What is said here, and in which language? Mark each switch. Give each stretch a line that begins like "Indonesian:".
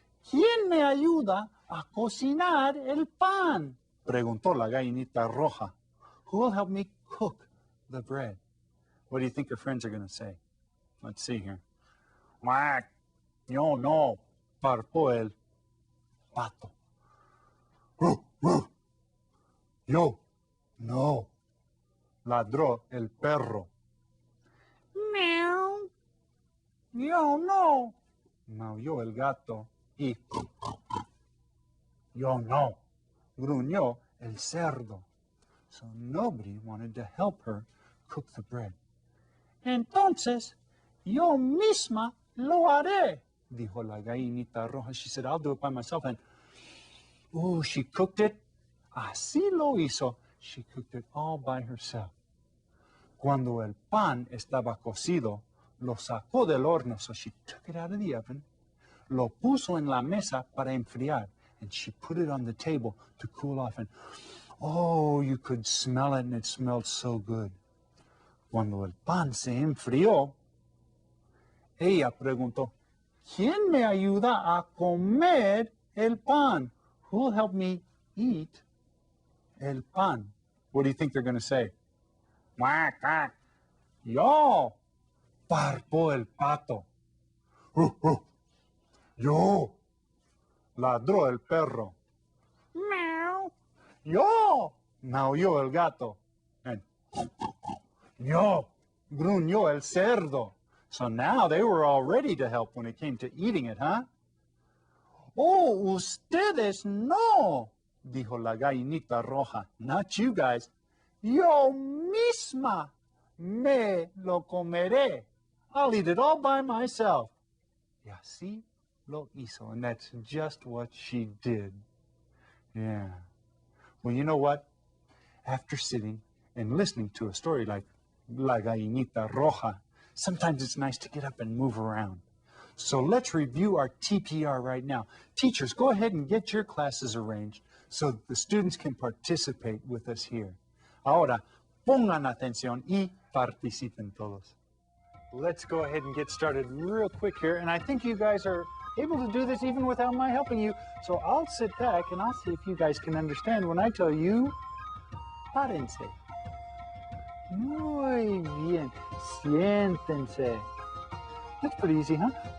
Spanish: ¿Quién me ayuda a cocinar el pan? Preguntó la gallinita roja.
English: Who will help me cook the bread? What do you think her friends are going to say? Let's see here.
Spanish: Quack. Yo no, parpó el pato. Yo no, ladró el perro. Meow. Yo no, maulló el gato. Y yo no, gruñó el cerdo.
English: So nobody wanted to help her cook the bread.
Spanish: Entonces, yo misma lo haré, dijo la gallinita roja.
English: She said, I'll do it by myself. And, she cooked it.
Spanish: Así lo hizo.
English: She cooked it all by herself.
Spanish: Cuando el pan estaba cocido, lo sacó del horno.
English: So she took it out of the oven,
Spanish: lo puso en la mesa para enfriar,
English: and she put it on the table to cool off. And, you could smell it, and it smelled so good.
Spanish: Cuando el pan se enfrió, ella preguntó, ¿quién me ayuda a comer el pan?
English: Who will help me eat el pan? What do you think they're going to say?
Spanish: Quack, quack. Yo, parpó el pato. Yo, ladró el perro. Meow. Yo, maulló el gato. And yo, gruñó el cerdo.
English: So now they were all ready to help when it came to eating it, huh?
Spanish: Ustedes no, dijo la gallinita roja.
English: Not you guys.
Spanish: Yo misma me lo comeré.
English: I'll eat it all by myself.
Spanish: Y así lo hizo.
English: And that's just what she did. Yeah. Well, you know what? After sitting and listening to a story like La Gallinita Roja, sometimes it's nice to get up and move around. So let's review our TPR right now. Teachers, go ahead and get your classes arranged so the students can participate with us here.
Spanish: Ahora, pongan atención y participen todos.
English: Let's go ahead and get started real quick here. And I think you guys are able to do this even without my helping you. So I'll sit back and I'll see if you guys can understand when I tell you, párense.
Spanish: Muy bien. Siéntense.
English: That's pretty easy, huh?